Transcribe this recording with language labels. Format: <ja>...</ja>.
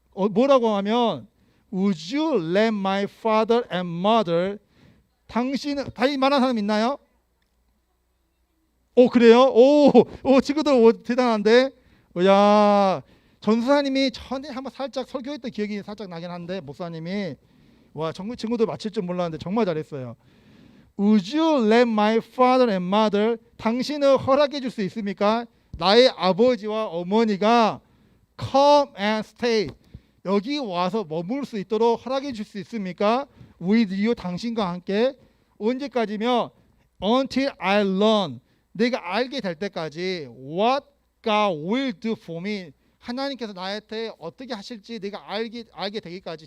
<en>뭐라고 하면 Would you let my father and mother,</en> <ko>당신은, 다윗 말하는 사람 있나요? 그래요? 친구들 대단한데. 야, 전수사님이 전에 한번 살짝 설교했던 기억이 살짝 나긴 한데 목사님이 친구들 맞힐 줄 몰랐는데 정말 잘했어요.</ko> <en>Would you let my father and mother,</en> <ko>당신을 허락해 줄 수 있습니까? 나의 아버지와 어머니가</ko> <en>come and stay,</en> <ko>여기 와서 머물 수 있도록 허락해 줄 수 있습니까?</ko> <en>With you,</en> <ko>당신과 함께. 언제까지며?</ko> <en>Until I learn,</en> <ko>내가 알게 될 때까지.</ko> <en>What God will do for me,</en> <ko>하나님께서 나한테 어떻게 하실지 내가 알게 되기까지.</ko>